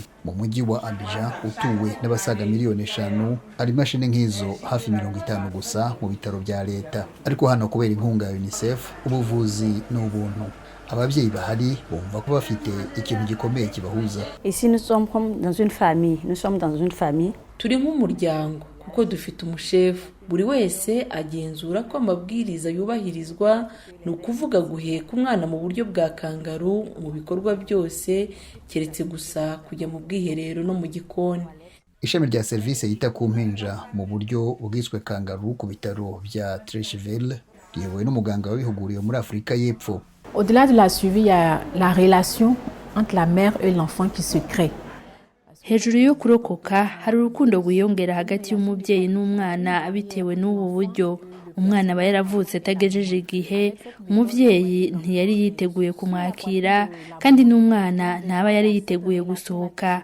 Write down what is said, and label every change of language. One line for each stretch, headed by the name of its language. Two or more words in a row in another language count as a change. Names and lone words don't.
Kinyarwanda: Mu mujyi wa Abidjan utuwe n'abasaga 5 miliyoni, hari imashini nk'izo hafi 50 gusa mu bitaro bya leta. Ariko hano kubera inkunga ya UNICEF, ubuvuzi ni ubuntu. Ababyeyi bahari bumva ko bafite ikintu gikomeye kibahuza.
French: Ici nous sommes comme dans une famille, nous sommes dans une famille.
Kinyarwanda: Turi nk'umuryango kuko dufite umushefu. Buri wese agenzura ko amabwiriza yubahirizwa, ni ukuvuga guheka umwana mu buryo bwa Kangaru mu bikorwa byose, keretse gusa kujya mu bwiherero no mu gikoni. Ishami rya service yita ku mpinja mu buryo bwiswe Kangaru ku bitaro bya Trècheville riyobowe n'umuganga wabihuguriwe muri Afurika y'Epfo.
French: Au-delà de la suivi, il y a la relation entre la mère et l'enfant qui se crée.
Kinyarwanda: Hejuru yo kurokoka hari urukundo rwiyongera hagati y'umubyeyi n'umwana bitewe n'ubu buryo. Umwana aba yaravutse atagejeje igihe, umubyeyi ntiyari yiteguye kumwakira, kandi n'umwana ntaba yari yiteguye gusohoka.